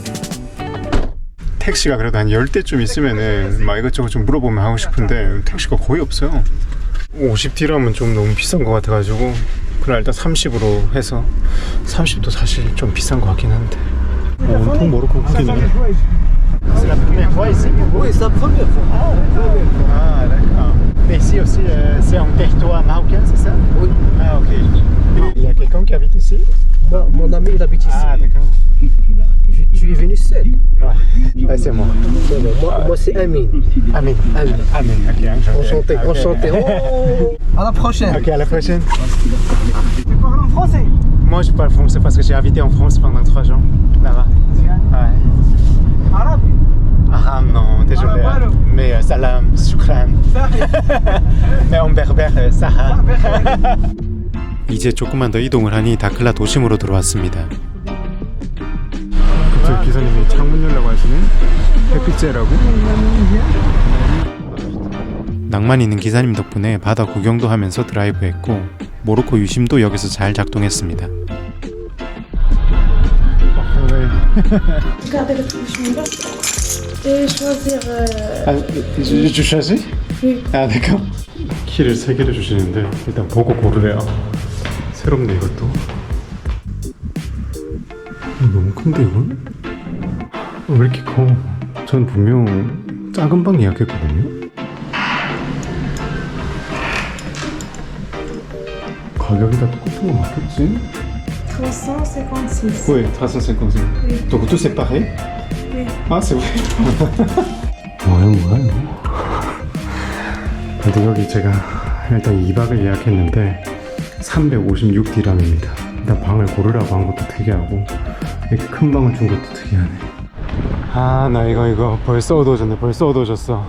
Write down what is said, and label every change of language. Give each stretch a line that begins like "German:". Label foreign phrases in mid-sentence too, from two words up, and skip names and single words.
Korean: 택시가 그래도 한 10대쯤 있으면은 막 이것저것 좀 물어보면 하고 싶은데 택시가 거의 없어요. 50디람은 좀 너무 비싼 것 같아가지고 그냥 일단 30으로 해서, 30도 사실 좀 비싼 것 같긴 한데. 온통 모로코 국기네.
French: C'est la première fois ici? Oui, c'est la première fois. Ah, d'accord. Mais ici aussi, c'est en territoire marocain, c'est ça? Oui. Ah, ok. Il y a quelqu'un qui habite ici? Non, mon ami il habite ici. Ah, d'accord. Tu es venu seul? Ouais, c'est moi. Moi c'est Amin. Amin. Amin. Amin, ok, enchanté. Enchanté, Ok. enchanté. Oh, à la prochaine. Ok, à la prochaine. Tu parles en français? Moi, je parle français parce que j'ai habité en France pendant 3 ans. Là-bas. Ouais. Arabe? Ah non, désolé. Arabe, alors. Mais
Arabic: salam, shukran.
French: Mais en berbère, saha.
Korean: 이제 조금만 더 이동을 하니 다클라 도심으로 들어왔습니다. 갑자기 기사님이 창문 열라고 하시네. 햇빛 쬐라고. 낭만 있는 기사님 덕분에 바다 구경도 하면서 드라이브했고 모로코 유심도 여기서 잘 작동했습니다.
French: Garder le chemin et choisir. Tu choisis? Oui. 아, d'accord.
Korean: 키를 3개를 주시는데 일단 보고 고르래요. 새롭네 이것도. 너무 큰데 이건? 왜 이렇게 커? 전 분명 작은 방 예약했거든요. 가격이 다 똑같은 거 맞겠지? 356.
French: Oui, 356. Oui. Donc tout c'est pareil? Oui. Ah, c'est vrai.
Korean: 뭐야 이거? 근데 여기 제가 일단 2박을 예약했는데 356디람입니다. 일단 방을 고르라고 한 것도 특이하고 이렇게 큰 방을 준 것도 특이하네. 아, 나 이거 벌써 어두워졌어.